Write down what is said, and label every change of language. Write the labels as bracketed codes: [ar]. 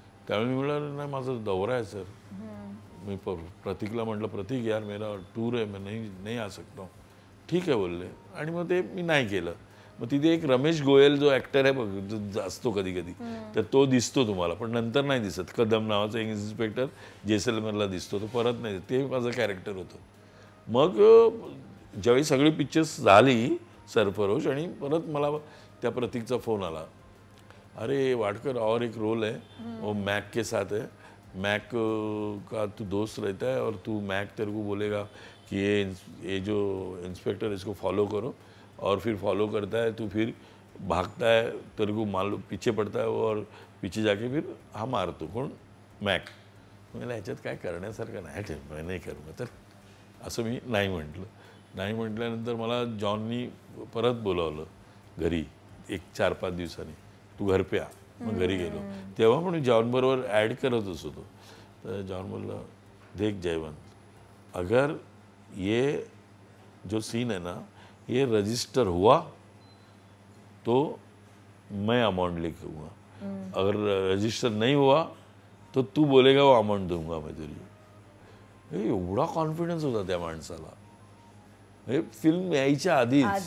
[mr] त्यावेळी मी म्हटलं नाही माझं दौरा आहे सर. मी प्रतीकला म्हटलं प्रतीक यार मेरा टूर आहे, [hi] मैं नहीं आ सकता. [mr] ठीक आहे बोलले आणि मग ते मी नाही केलं. मग तिथे एक रमेश गोयल जो ॲक्टर आहे बघ असतो कधी कधी, तर तो दिसतो तुम्हाला, पण नंतर नाही दिसत. कदम नावाचा एक इन्स्पेक्टर जैसलमेरला दिसतो, तो परत नाही. ते माझं कॅरेक्टर होतं. मग ज्यावेळी सगळी पिक्चर्स झाली सरफरोश आणि परत मला त्या प्रतीकचा फोन आला, [hi] अरे वाडकर और एक रोल है वो मैक के साथ है, मैक का तू दोस्त रहता है और तू मैक तेरे को बोलेगा कि ये जो इंस्पेक्टर इसको फॉलो करो, और फिर फॉलो करता है तू, फिर भागता है, तेरे को मालूम पीछे पड़ता है वो, और पीछे जाके फिर हा मारतो. [mr] कोण मॅक. मला ह्याच्यात काय करण्यासारखं नाही, मी नाही करू. तर असं मी नाही म्हटलं. नाही म्हटल्यानंतर मला जॉननी परत बोलावलं घरी एक 4-5 दिवसांनी, [hi] तू घर पे आ. [mr] मग घरी गेलो. तेव्हा पण जॉनबरोबर ॲड करतच होतो. तर जॉन बोलला [hi] देख जयवंत, अगर ये जो सीन है ना ये रजिस्टर हुआ तो मैं अमाउंट लेके आऊँगा, अगर रजिस्टर नहीं हुआ तो तू बोलेगा वो अमाउंट दूंगा मैं तुझे. [mr] एवढा कॉन्फिडन्स होता त्या माणसाला. हे फिल्म यायच्या आधीच.